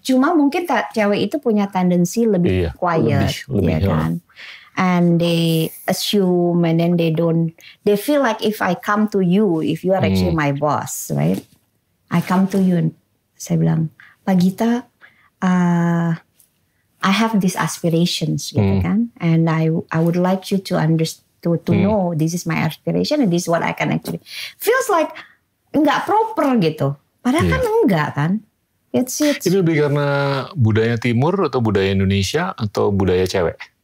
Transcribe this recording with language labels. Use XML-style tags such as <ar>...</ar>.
<id>Cuma mungkin cewek itu punya tendensi lebih quiet, lebih ya kan?</id> <en>And they assume, and then they feel like if I come to you, if you are actually my boss, right? I come to you, and</en> <id>saya bilang,</id> <en>Pak Gita, I have these aspirations,</en> <id>gitu kan?</id> <en>And I would like you to know this is my aspiration and this is what I can actually. Feels like</en> <id>nggak proper gitu. Padahal kan enggak kan?</id> <en>It's</en> <id>Ini lebih karena budaya timur atau budaya Indonesia atau budaya cewek?</id>